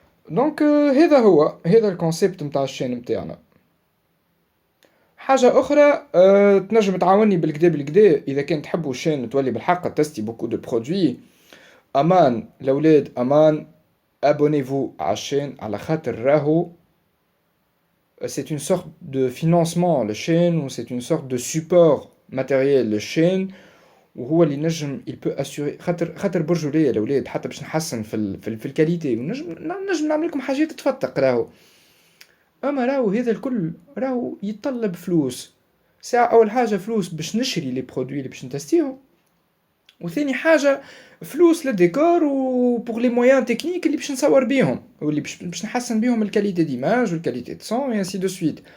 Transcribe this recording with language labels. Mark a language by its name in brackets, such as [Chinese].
[Arabic] دونك هذا الكونسيبت نتاع الشين نتاعنا. حاجه اخرى تنجم تعاوني بالكدا اذا كان تحبوا الشين تولي بالحق تستي بوكو دو برودوي. امان الاولاد امان [French] abonnez-vous [Arabic] على الشين على خاطر راهو [French] c'est une sorte de financement la chaîne ou c'est une sorte de support matériel la chaîne [Arabic] وهو اللي نجم [French] il peut assurer [Arabic] خاطر برجو ليا الاولاد حتى باش نحسن في الكاليتي ونجم نعمل لكم حاجات تفتق راهو. اما راهو هذا الكل راهو يتطلب فلوس. ساعة اول حاجه فلوس باش نشري لي برودوي اللي باش نتستيهم، وثاني حاجه فلوس للديكور و بوغ لي مويان تكنيك اللي باش نصور بيهم واللي باش نحسن بيهم الكاليتي ديماج والكاليتي دو سون [French] اي انسي دو سويت.